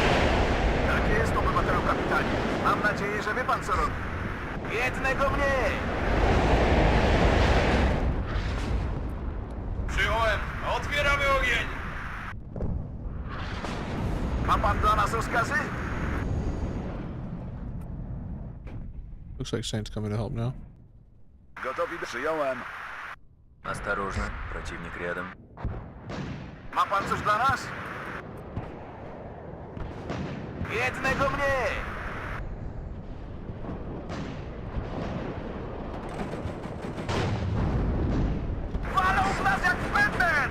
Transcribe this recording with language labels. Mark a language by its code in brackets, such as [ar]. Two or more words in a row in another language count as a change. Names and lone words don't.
[pl] Tak jest, obywatelu kapitanie. Mam nadzieję, że wie pan co robi. Jednego mniej! Przyjąłem. Otwieramy ogień. Ma pan dla nas rozkazy? [en] Looks like Saint's coming to help now. [pl] Gotowi? Przyjąłem. [ru] Осторожно, противник рядом. [pl] Ma pan coś dla nas? Jednego mniej! Walą w nas jak w bęben!